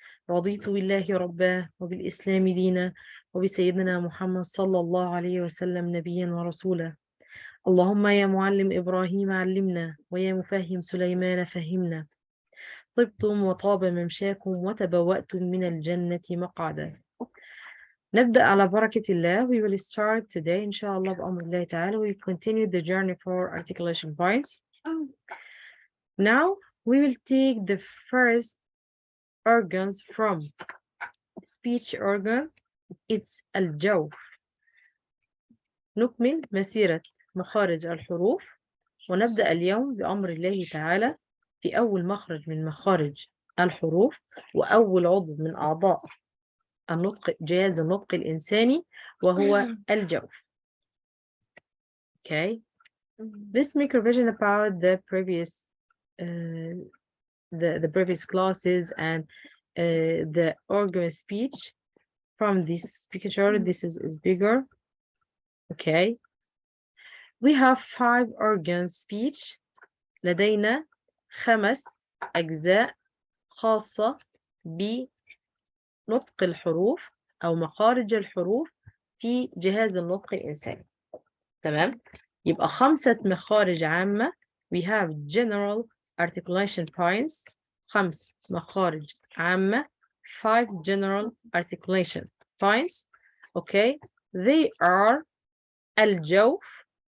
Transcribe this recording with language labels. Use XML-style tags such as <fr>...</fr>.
<ar>رضيت بالله ربا وبالإسلام دينا وبسيدنا محمد صلى الله عليه وسلم نبيا ورسولا. اللهم يا معلم إبراهيم علمنا ويا مفهم سليمان فهمنا. طبتم وطاب ممشاكم وتبوأتم من الجنة مقعدا. نبدأ على بركة الله.</ar> <en>We will start today</en> <ar>إن شاء الله بأمر الله تعالى.</ar> <en>We will continue the journey for articulation points. Now we will take the first organs from speech organ. It's الجوف.</en> <ar>نكمل مسيرة مخارج الحروف ونبدأ اليوم بأمر الله تعالى في أول مخرج من مخارج الحروف وأول عضو من أعضاء النطق جهاز النطق الإنساني وهو الجوف.</ar> <en>Okay. Let's make a revision about the previous the previous classes and the organ speech from this picture. This is bigger. Okay. We have 5 organ speech.</en> <ar>لدينا 5 أجزاء خاصة بنطق الحروف أو مخارج الحروف في جهاز النطق الإنساني. تمام؟ يبقى 5 مخارج عامة.</ar> <en>We have general articulation points. 5</en> <ar>مخارج عامة.</ar> <en>5 general articulation points. Okay. They are الجوف.</en>